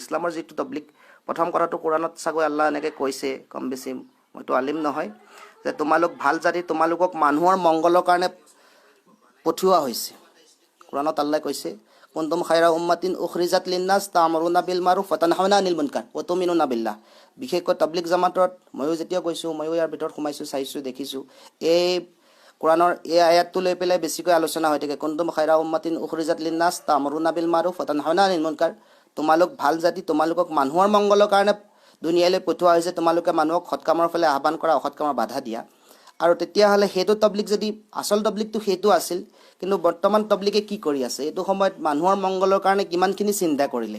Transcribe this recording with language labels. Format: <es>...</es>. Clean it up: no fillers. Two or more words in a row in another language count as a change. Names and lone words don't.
<as>ইছলামৰ যিটো তবলিক, প্ৰথম কথাটো কোৰাণত চাগৈ আল্লাহ এনেকৈ কৈছে, কম বেছি, মইতো আলিম নহয়, যে তোমালোক ভাল জাতি, তোমালোকক মানুহৰ মংগলৰ কাৰণে পঠিওৱা হৈছে। কোৰাণত আল্লাহ কৈছে,</as> <ar>كنتم خير أمة أخرجت للناس تأمرون بالمعروف وتنهون عن المنكر وتؤمنون بالله.</ar> <as>বিশেষকৈ তবলিক জামাতত ময়ো যেতিয়া গৈছোঁ, ময়ো ইয়াৰ ভিতৰত সোমাইছোঁ, চাইছোঁ, দেখিছোঁ, এই কোৰাণৰ এই আয়াতটো লৈ পেলাই বেছিকৈ আলোচনা হৈ থাকে।</as> <ar>كنتم خير أمة أخرجت للناس تأمرون بالمعروف وتنهون عن المنكر.</ar> <as>তোমালোক ভাল জাতি, তোমালোকক মানুহৰ মংগলৰ কাৰণে দুনিয়ালৈ পঠোৱা হৈছে, তোমালোকে মানুহক সৎ কামৰ ফালে আহ্বান কৰা, অসৎ কামৰ বাধা দিয়া। আৰু তেতিয়াহ'লে সেইটো তবলিক, যদি আচল তবলিকটো সেইটো আছিল, কিন্তু বৰ্তমান তবলিকে কি কৰি আছে? এইটো সময়ত মানুহৰ মংগলৰ কাৰণে কিমানখিনি চিন্তা কৰিলে?</as>